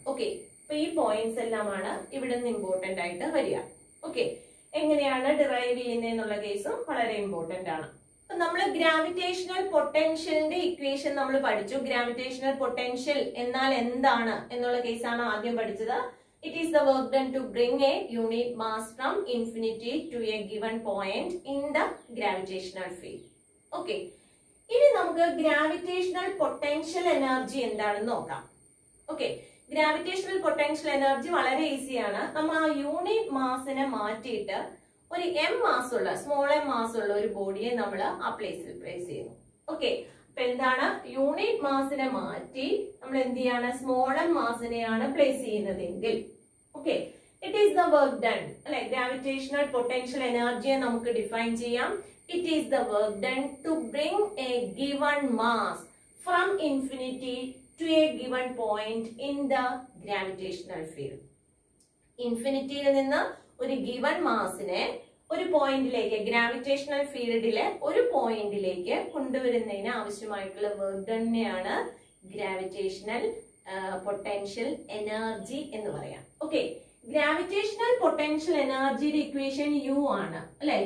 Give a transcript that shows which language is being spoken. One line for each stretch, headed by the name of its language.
Malayalam: Okay, അപ്പൊ ഈ points എല്ലാമാണ് ഇവിടെ നിന്ന് ഇമ്പോർട്ടന്റ് ആയിട്ട് വരിക. ഓക്കെ, എങ്ങനെയാണ് ഡിറൈവ് ചെയ്യുന്നതെന്നുള്ള കേസും വളരെ ഇമ്പോർട്ടന്റ് ആണ്. നമ്മൾ ഗ്രാവിറ്റേഷണൽ പൊട്ടൻഷ്യലിന്റെ ഇക്വേഷൻ നമ്മൾ പഠിച്ചു. ഗ്രാവിറ്റേഷണൽ പൊട്ടൻഷ്യൽ എന്നാൽ എന്താണ് എന്നുള്ള കേസാണ് ആദ്യം പഠിച്ചത്.
English: It is the work done to bring a unit mass from infinity to a given point in the gravitational field. Okay.
Malayalam: ഇനി നമുക്ക് ഗ്രാവിറ്റേഷണൽ പൊട്ടൻഷ്യൽ എനർജി എന്താണെന്ന് നോക്കാം. ഓക്കെ, ഗ്രാവിറ്റേഷണൽ പൊട്ടൻഷ്യൽ എനർജി വളരെ ഈസിയാണ്. നമ്മൾ ആ യൂണിറ്റ് മാസിനെ മാറ്റിയിട്ട് ഒരു m മാസ് ഉള്ള, സ്മോൾ m മാസ് ഉള്ള ഒരു ബോഡിയെ നമ്മൾ ആ പ്ലേസിൽ പ്ലേസ് ചെയ്യുന്നു. ഓക്കെ, അപ്പൊ എന്താണ്, യൂണിറ്റ് മാസിനെ മാറ്റി നമ്മൾ എന്ത് ചെയ്യാണ്, സ്മോൾ m മാസിനെയാണ് പ്ലേസ് ചെയ്യുന്നതെങ്കിൽ
English: okay, it is the work done
Malayalam: അല്ലെ. ഗ്രാവിറ്റേഷണൽ പൊട്ടൻഷ്യൽ എനർജിയെ നമുക്ക് ഡിഫൈൻ ചെയ്യാം.
English: It is the work done to bring a given mass from infinity to a given point in the gravitational field.
Malayalam: ഇൻഫിനിറ്റിയിൽ നിന്ന് ഒരു given മാസിനെ ഒരു പോയിന്റിലേക്ക്, gravitational ഫീൽഡിലെ ഒരു പോയിന്റിലേക്ക് കൊണ്ടുവരുന്നതിന് ആവശ്യമായിട്ടുള്ള വർക്ക് ഡണ്ണിനെയാണ് ഗ്രാവിറ്റേഷണൽ പൊട്ടൻഷ്യൽ എനർജി എന്ന് പറയാം. ഓക്കെ, ഗ്രാവിറ്റേഷണൽ പൊട്ടൻഷ്യൽ എനർജിയുടെ ഇക്വേഷൻ യു ആണ് അല്ലെ.